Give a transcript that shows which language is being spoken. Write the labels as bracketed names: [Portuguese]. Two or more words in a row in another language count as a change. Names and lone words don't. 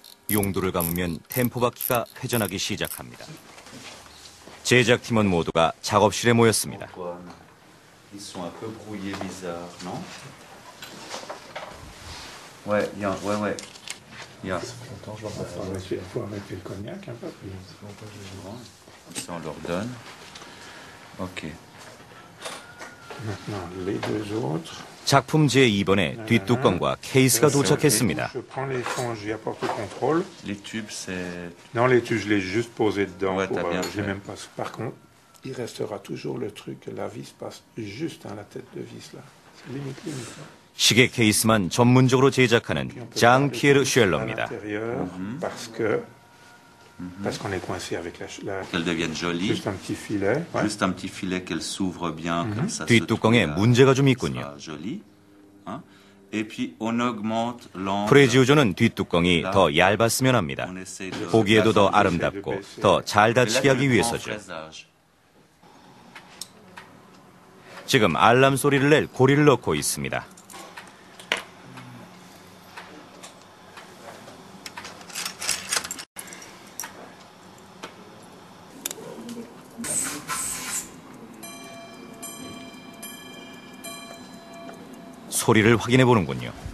[Korean] 용도를 감으면 템포 바퀴가 회전하기 시작합니다. 제작팀원 모두가 작업실에 모였습니다. [French] Ils sont un peu brouillés, bizarres, non? Ouais, ouais. Il faut arrêter le cognac un peu. Ça, on leur donne. Ok. Maintenant, les deux autres. [Korean] 작품 제2번에 뒷뚜껑과 케이스가 도착했습니다. [French] Je prends les fonds, j'y apporte le contrôle. Les tubes, c'est... Non, les tubes, je les ai juste posés dedans. Ouais, t'as bien je fait. l'ai même pas. Par contre, il restera toujours le truc que la vis passe juste dans la tête de vis là. C'est limite. Hein. [Korean] 시계 케이스만 전문적으로 제작하는 장 피에르 슈엘러입니다. [French] Parce qu'on est coincé avec Qu'elles deviennent jolies. juste un petit filet. Ouais. Juste un petit filet qu'elles s'ouvrent bien, comme ça. [Korean] 뒷뚜껑에 문제가 좀 있군요. [French] Joli. Hein? Et puis on augmente l'angle. [Korean] 프레지우조는 뒷뚜껑이 더 얇았으면 합니다. [French] On essaie de... [Korean] 보기에도 더 아름답고 더 잘 닫히게 하기 위해서죠. 지금 알람 소리를 낼 고리를 넣고 있습니다. 소리를 확인해 보는군요.